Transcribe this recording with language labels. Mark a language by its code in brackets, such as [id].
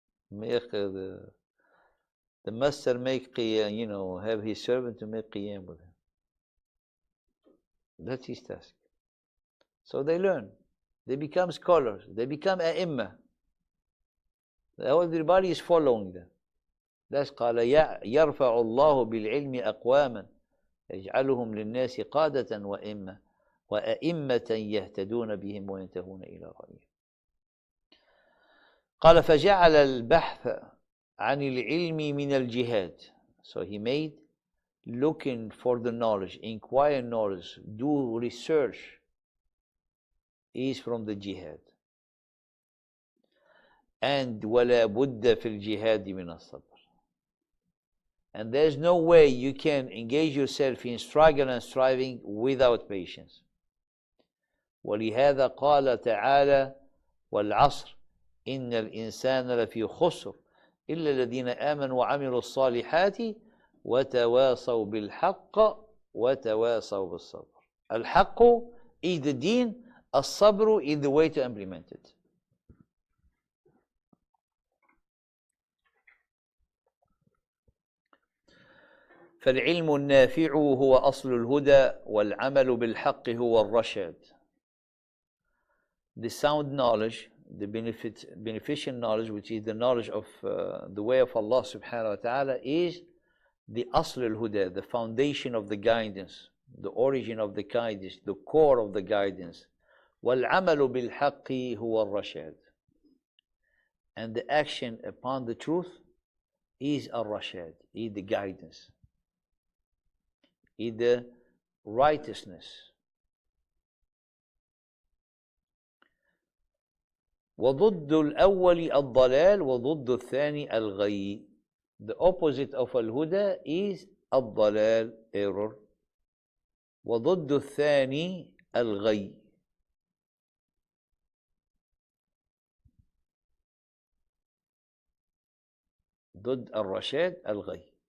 [en] Make the master make qiyam, have his servant to make qiyam with him. That's his task. So they learn. They become scholars. They become a'imma. Everybody is following them. That's [ar] قال يرفع الله بالعلم أقواما يجعلهم للناس قادة وأئمة يهتدون بهم وينتهون إلى غيرهم. قال فجعل البحث عن العلم من الجهاد. [en] So he made looking for the knowledge, inquire knowledge, do research is from the jihad. And [ar] ولا بد في الجهاد من الصبر. [en] And there's no way you can engage yourself in struggle and striving without patience. [ar] ولهذا قال تعالى والعصر إن الإنسان لفي خسر إلا الذين آمنوا وعملوا الصالحات وتواصوا بالحق وتواصوا بالصبر. [en] الحق is the deen, الصبر is the way to implement it. [ar] فالعلم النافع هو أصل الهدى والعمل بالحق هو الرشاد. [en] The sound knowledge, the beneficial knowledge, which is the knowledge of the way of Allah subhanahu wa ta'ala, is the asl al-huda, the foundation of the guidance, the origin of the guidance, the core of the guidance. [ar] وَالْعَمَلُ بِالْحَقِّ هُوَ الرَّشَادِ. [en] And the action upon the truth is al-rashad, is the guidance, is the righteousness. [ar] وضد الأول الضلال وضد الثاني الغي. [en] The opposite of al-huda is الضلال, error. [ar] وضد الثاني الغي. ضد الرشاد الغي.